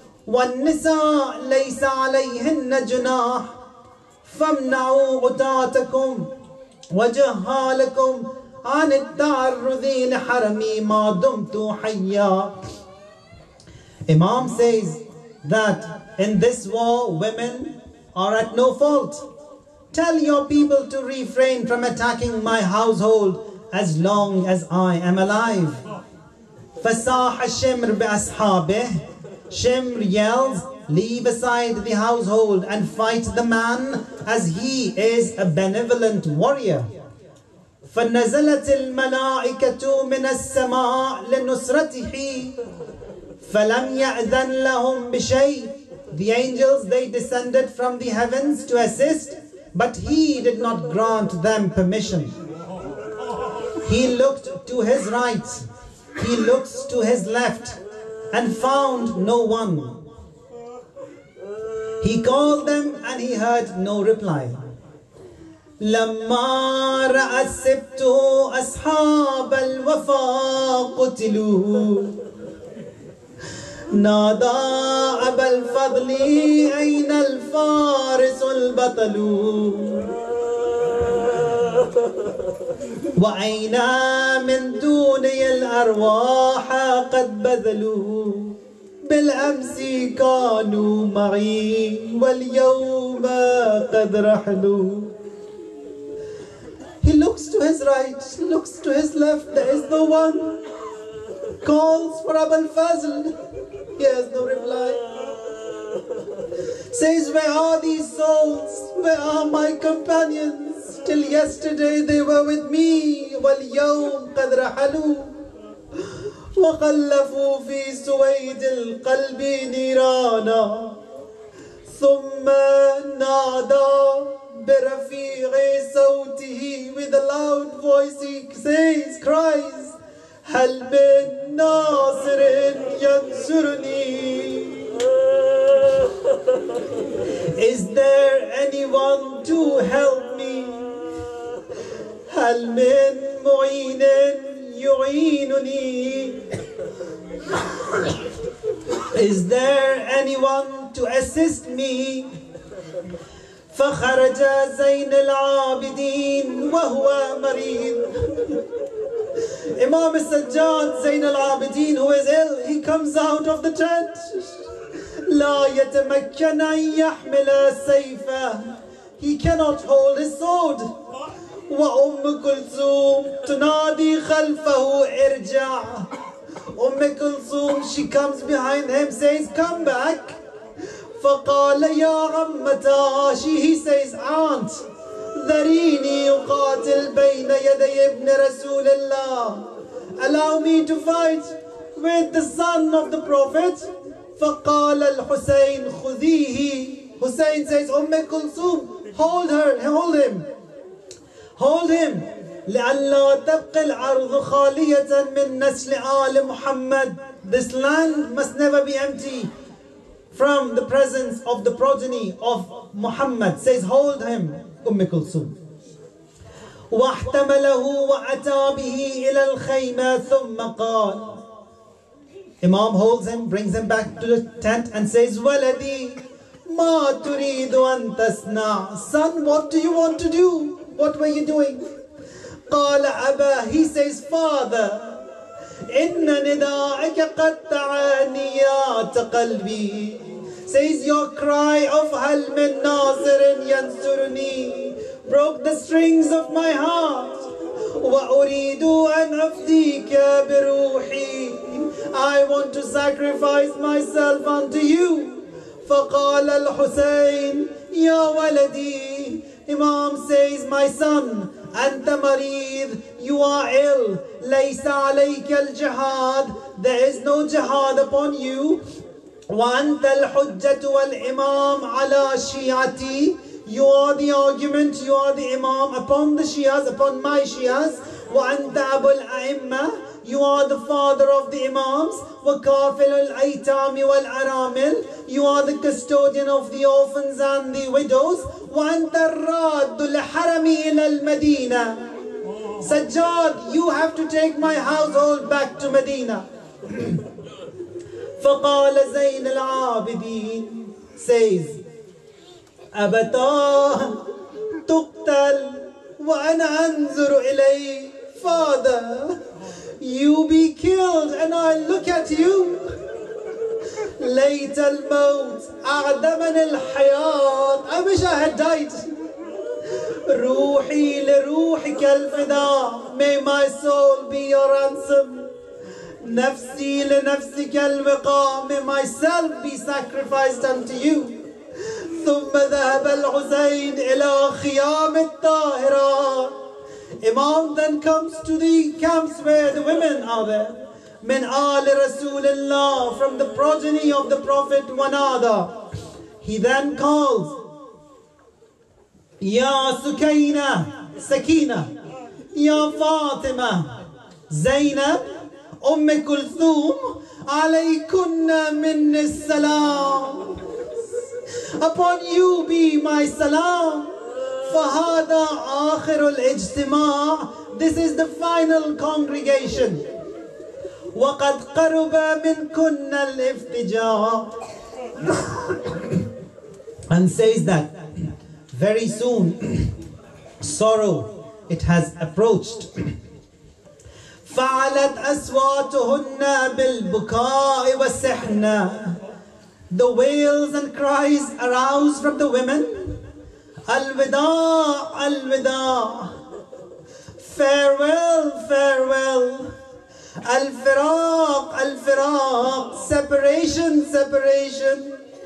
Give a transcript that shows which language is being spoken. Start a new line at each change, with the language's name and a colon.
Arabic: والنساء ليس عليهن جناح فامنعوا عتاتكم وجهالكم عن التعرض لحرمي ما دمت حيا.
English: Imam says that in this war women are at no fault. Tell your people to refrain from attacking my household as long as I am alive.
Arabic: فَصَاحَ الشِّمْرُ بِأَصْحَابِهِ.
English: Shimr yells, leave aside the household and fight the man as he is a benevolent warrior.
Arabic: فَنَزَلَتِ الْمَلَائِكَةُ مِنَ السَّمَاءِ لِنُصْرَتِهِ فَلَمْ يَأْذَنْ لَهُمْ بِشَيْءٍ.
English: The angels, they descended from the heavens to assist, but he did not grant them permission. He looked to his right, he looked to his left, and found no one. He called them and he heard no reply.
Arabic: لما رأى السبت أصحاب الوفا قتلوا نادى أبا الفضل أين الفارس البطل وأين من دوني الأرواح قد بذلوا بالأمس كانوا معي واليوم قد رحلوا.
English: He looks to his right, looks to his left, there is no one. Calls for Abul Fazl, he has no reply. Says, where are these souls? Where are my companions? Till yesterday they were with me.
Arabic: وَالْيَوْمْ قَدْ رَحَلُوا وَخَلَّفُوا فِي سُوَيْدِ الْقَلْبِ نِيرَانًا ثُمَّ نَادَى بِرَفِيعِ صَوْتِهِ.
English: With a loud voice he says, cries,
Arabic: هَلْ مِن نَاصِرٍ يَنْصُرُنِي.
English: Is there anyone to help me?
Arabic: هَلْ مِن مُعِينٍ يُعِينُنِي.
English: Is there anyone to assist me?
Arabic: فخرج زين العابدين وهو مريض.
English: Imam Sajjad Zain al-Abidin, who is ill, he comes out of the tent.
Arabic: لا يتمكن أن يحمل سيفه.
English: He cannot hold his sword.
Arabic: وأم كلثوم تنادي خلفه ارجع.
English: Kulthum, she comes behind him, says, come back.
Arabic: فقال يا عمتا.
English: He says, aunt,
Arabic: ذريني أقاتل بين يدي ابن رسول الله.
English: Allow me to fight with the son of the Prophet.
Arabic: فقال الحسين خذيه.
English: Hussein says, Kulthum, hold her, hold him. Hold him.
Arabic: لألا تبقى الأرض خالية من نسل آل محمد.
English: This land must never be empty from the presence of the progeny of Muhammad. Says, hold him, Kulthum.
Arabic: واحتمله وأتى به إلى الخيمة ثم قال.
English: Imam holds him, brings him back to the tent and says,
Arabic: ولدي ما تريد أن تصنع.
English: Son, what do you want to do? What were you doing?
Arabic: قال أبا.
English: He says, father,
Arabic: إن نداءك قد تعانيات قلبي.
English: Says, your cry of
Arabic: هل من ناصر ينصرني
English: broke the strings of my heart.
Arabic: وأريد أن أفديك بروحي.
English: I want to sacrifice myself unto you.
Arabic: فقال الحسين يا ولدي.
English: Imam says, my son,
Arabic: أنت مريض,
English: you are ill.
Arabic: ليس عليك الجهاد,
English: there is no jihad upon you.
Arabic: وأنت الحجة والإمام على شيعتي,
English: you are the argument, you are the imam upon the Shias, upon my Shias.
Arabic: وأنت أبو الأئمة,
English: you are the father of the imams.
Arabic: وكافل الأيتام والأرامل,
English: you are the custodian of the orphans and the widows.
Arabic: وأنت الراد لحرمي إلى المدينة.
English: Sajjad, you have to take my household back to Medina.
Arabic: فقال زين العابدين
English: says
Arabic: أبتاه تقتل وأنا أنظر إليه.
English: Father, you be killed and I look at you.
Arabic: ليت الموت أعدمني الحياة.
English: I wish I had died.
Arabic: روحي لروحك الفداء.
English: May my soul be your ransom.
Arabic: نفسي لنفسك الوقاء.
English: May myself be sacrificed unto you.
Arabic: ثم ذهب الحسين إلى خيام الطاهرات.
English: Imam then comes to the camps where the women are there.
Arabic: من آل رسول الله,
English: from the progeny of the Prophet Wanada. He then calls, Ya Sukaina, Sakina, Ya Fatima, Zainab, Kulthum,
Arabic: alaykunna minni salam.
English: Upon you be my salam.
Arabic: فهذا آخر الاجتماع.
English: This is the final congregation.
Arabic: وقد قرب منكن الافتجاع.
English: And says that very soon sorrow, it has approached.
Arabic: فعلت أصواتهن بالبكاء والسحنة.
English: The wails and cries arouse from the women.
Arabic: Al-Wida, Al-Wida.
English: Farewell, farewell.
Arabic: Al-Firaq, Al-Firaq.
English: Separation, separation.